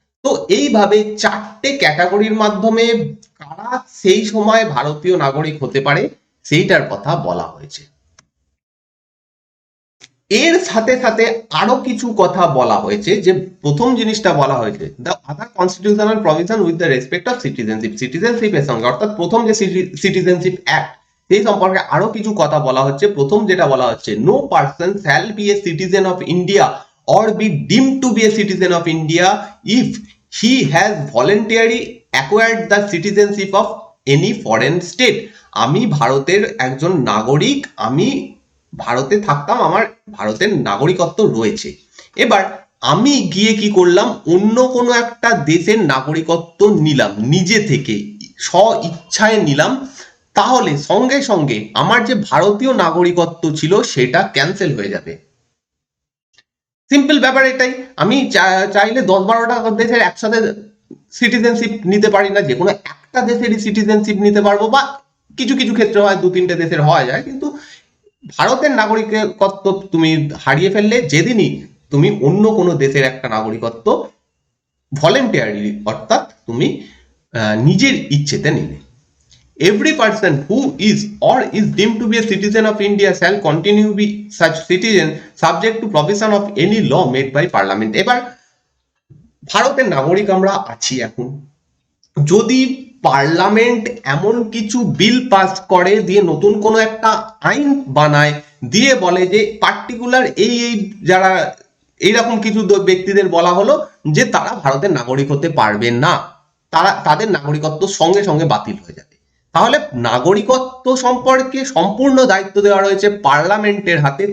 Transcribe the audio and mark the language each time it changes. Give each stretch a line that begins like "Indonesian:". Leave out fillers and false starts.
Bangla: তো এইভাবে 4টে ক্যাটাগরির মাধ্যমে কারা সেই সময় ভারতীয় নাগরিক হতে পারে সেইটার কথা বলা হয়েছে। এর সাথে সাথে আরো কিছু কথা বলা হয়েছে, যে প্রথম জিনিসটা বলা হয়েছে
English: the other constitutional provision with the respect of
Bangla: সিটিজেনশিপের সঙ্গে, অর্থাৎ প্রথম যে সিটিজেনশিপ অ্যাক্ট সেই সম্পর্কে আরো কিছু কথা বলা হচ্ছে।
English: প্রথম যেটা বলা হচ্ছে, no person shall be a citizen of India or be deemed to be a citizen of India if he has voluntarily acquired the citizenship of any foreign state
Bangla: আমি ভারতের একজন নাগরিক, আমি ভারতে থাকতাম, আমার ভারতের নাগরিকত্ব রয়েছে। এবার আমি গিয়ে কি করলাম, অন্য কোনো একটা দেশের নাগরিকত্ব নিলাম, নিজে থেকে স্ব ইচ্ছায় নিলাম, তাহলে সঙ্গে সঙ্গে আমার যে ভারতীয় নাগরিকত্ব ছিল সেটা ক্যান্সেল হয়ে যাবে। সিম্পল ব্যাপার এটাই। আমি চাইলে 10-12টা দেশের একসাথে সিটিজেনশিপ নিতে পারি না, যে কোনো একটা দেশেরই সিটিজেনশিপ নিতে পারবো, বা কিছু কিছু ক্ষেত্রে হয় 2-3টে দেশের হওয়া যায়, কিন্তু ভারতের নাগরিকত্ব তুমি হারিয়ে ফেললে যেদিনই তুমি অন্য কোনো দেশের একটা নাগরিকত্ব ভলেন্টিয়ারলি, অর্থাৎ তুমি নিজের ইচ্ছেতে নিলে।
English: Every person who is or is deemed to be a citizen of India shall continue to be such citizen subject to provision of any law made by parliament.
Bangla: এবার ভারতের নাগরিক আমরা আছি এখন, যদি পার্লামেন্ট এমন কিছু বিল পাস করে, দিয়ে নতুন কোনো একটা আইন বানায়, দিয়ে বলে যে পার্টিকুলার এই এই যারা এইরকম কিছু ব্যক্তিদের বলা হলো যে তারা ভারতের নাগরিক হতে পারবে না, তাদের নাগরিকত্ব সঙ্গে সঙ্গে বাতিল হয়ে যাবে, তাহলে নাগরিকত্ব সম্পর্কে সম্পূর্ণ দায়িত্ব দেওয়া রয়েছে পার্লামেন্টের হাতে।